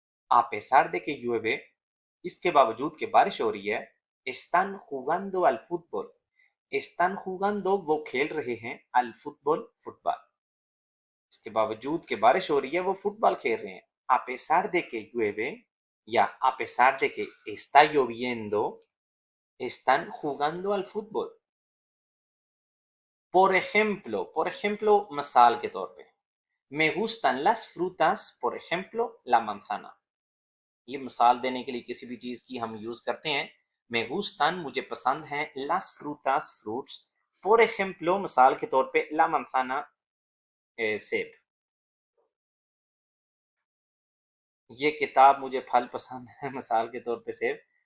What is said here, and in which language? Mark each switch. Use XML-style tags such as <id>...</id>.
<es>a pesar de que llueve,</es> <hi>इसके बावजूद कि बारिश हो रही है,</hi> <es>están jugando al fútbol, están jugando</es> <hi>वो खेल रहे हैं,</hi> <es>al fútbol</es> <hi>फुटबॉल, इसके बावजूद कि बारिश हो रही है वो फुटबॉल खेल रहे हैं।</hi> <es>a pesar de que llueve या a pesar de que está lloviendo, están jugando al fútbol. por ejemplo</es> <hi>मिसाल के तौर पे,</hi> <es>me gustan las frutas, por ejemplo la manzana,</es> <hi>ये मिसाल देने के लिए किसी भी चीज की हम यूज करते हैं।</hi> <es>me gustan</es> <hi>मुझे पसंद है,</hi> <es>las frutas</es> <hi>fruits,</hi> <es>por ejemplo</es> <hi>मिसाल के तौर पे</hi> <es>la manzana</es> <hi>सेब, ये किताब मुझे फल पसंद है, मिसाल के तौर पे सेब।</hi>